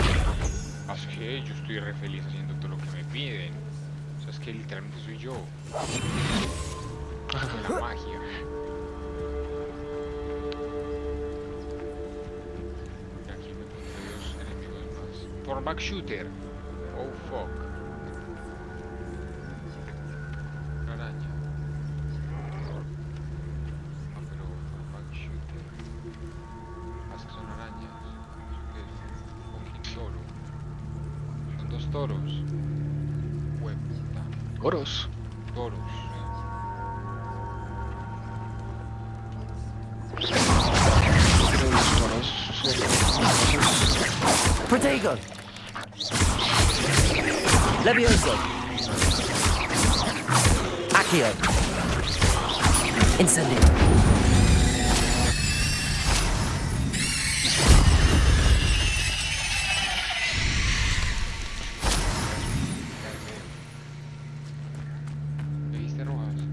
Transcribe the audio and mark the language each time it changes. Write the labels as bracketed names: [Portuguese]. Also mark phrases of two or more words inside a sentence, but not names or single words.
[Spanish] Es que yo estoy re feliz haciendo todo lo que me piden. O sea, es que literalmente soy yo. La magia. Y aquí me pondré 2 enemigos más. [English] Turn-back shooter. Oh fuck. [Spanish] Una araña. Ah, pero [English] turn-back shooter. [Spanish] Ah, es que son arañas. ¿Qué es? Fucking toro. Son 2 toros. Hueputa. ¿Toros? Toros. Pero los toros son... [Latin] Protego! Levioso! Accio! Incendio! [Spanish] ¿Viste rojas?